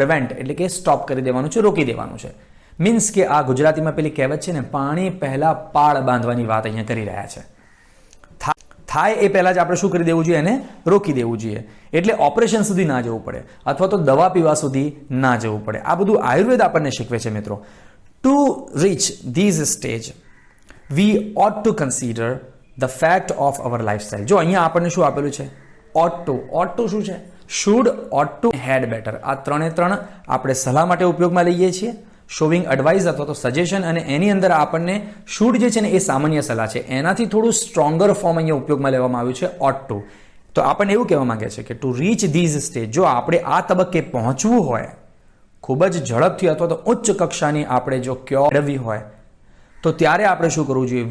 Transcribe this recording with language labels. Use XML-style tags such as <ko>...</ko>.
<gu>Prevent એટલે કે stop કરી દેવાનું છે, રોકી દેવાનું છે. મીન્સ કે આ ગુજરાતીમાં પેલી કહેવત છે ને, પાણી પહેલાં પાળ બાંધવાની વાત અહીંયા કરી રહ્યા છે. થાય એ પહેલાં જ આપણે શું કરી દેવું જોઈએ? એને રોકી દેવું જોઈએ. એટલે ઓપરેશન સુધી ના જવું પડે અથવા તો દવા પીવા સુધી ના જવું પડે. આ બધું આયુર્વેદ આપણને શીખવે છે મિત્રો.</gu> <en>To reach these stage we ought to consider the fact of our lifestyle.</en> <gu>જો અહીંયા આપણને શું આપેલું છે? ought to શું છે?</gu> <en>should, ought to, had better.</en> <gu>આ ત્રણે ત્રણ આપણે સલાહ માટે ઉપયોગમાં લઈએ છીએ.</gu> <en>showing advice</en> <gu>અથવા તો સજેશન, અને એની અંદર આપણને should જે છે ને એ સામાન્ય સલાહ છે. એનાથી થોડું સ્ટ્રોંગર ફોર્મ અહીંયા ઉપયોગમાં લેવામાં આવ્યું છે ought to. તો આપણને એવું કહેવા માંગે છે કે</gu> <en>to reach these stage,</en> <gu>જો આપણે આ તબક્કે પહોંચવું હોય, ખૂબ જ ઝડપથી અથવા તો ઉચ્ચ કક્ષાની આપણે જો ક્યોર મેળવવી હોય તો ત્યારે આપણે શું કરવું જોઈએ?</gu>